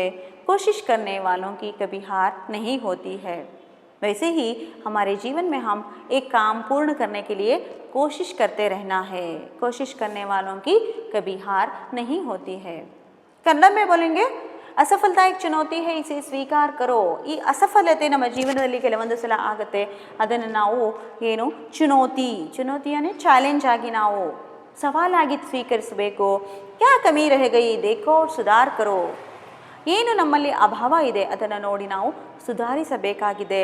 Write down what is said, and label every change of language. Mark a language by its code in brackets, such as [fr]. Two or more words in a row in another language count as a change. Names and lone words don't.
[hi] कोशिश करने वालों की कभी हार नहीं होती है. वैसे ही हमारे जीवन में हम एक काम पूर्ण करने के लिए कोशिश करते रहना है. कोशिश करने वालों की कभी हार नहीं होती है. कन्नड़ में बोलेंगे, ಅಸಫಲತಾ एक ಚುನೌತಿ है इसे ಸ್ವೀಕಾರ करो. [kn] ಈ ಅಸಫಲತೆ ನಮ್ಮ ಜೀವನದಲ್ಲಿ ಕೆಲವೊಂದು ಸಲ ಆಗುತ್ತೆ. ಅದನ್ನು ನಾವು ಏನು ಚುನೌತಿ ಅಂದರೆ ಚಾಲೆಂಜ್ ಆಗಿ ನಾವು ಸವಾಲಾಗಿ ಸ್ವೀಕರಿಸಬೇಕು. [hi] क्या कमी रह गई देखो सुधार करो. [kn] ಏನು ನಮ್ಮಲ್ಲಿ ಅಭಾವ ಇದೆ ಅದನ್ನು ನೋಡಿ ನಾವು ಸುಧಾರಿಸಬೇಕಾಗಿದೆ.